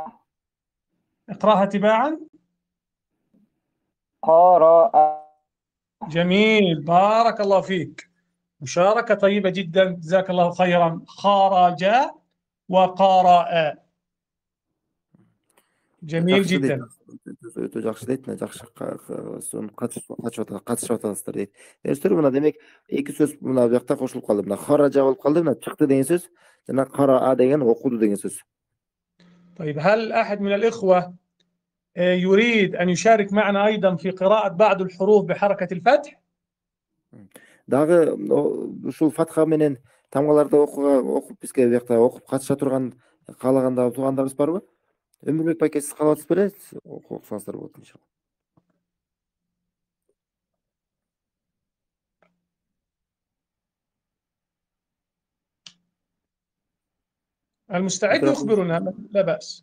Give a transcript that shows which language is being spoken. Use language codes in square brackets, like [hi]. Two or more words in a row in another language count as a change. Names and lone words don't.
[ar] اقرأها تباعا. قرأ جميل، بارك الله فيك. مشاركة طيبة جدا، جزاك الله خيرا. خرج وقرأ. جميل جدا. [ky] Өтө жакшы дейт. Мына жакшы катышып атасыздар дейт. Көрдүңүздөр мына демек эки сөз мына бuyakta кошулуп калды. Мына хаража болуп калды. Мына чыкты деген сөз жана караа деген окуду деген сөз. [ar] طيب هل أحد من الإخوة يريد أن يشارك معنا أيضا في قراءة بعض الحروف بحركة الفتح؟ [ky] Дагы ушул фатха менен тамгаларды окуп бизге бuyakta окуп катыша турган каалаганда туугандарыбыз барбы? Өмүрбек байке сиз каалап атасыз беле? Окусаңыздар болот иншалла. [ar] المستعد يخبرنا، لا بأس.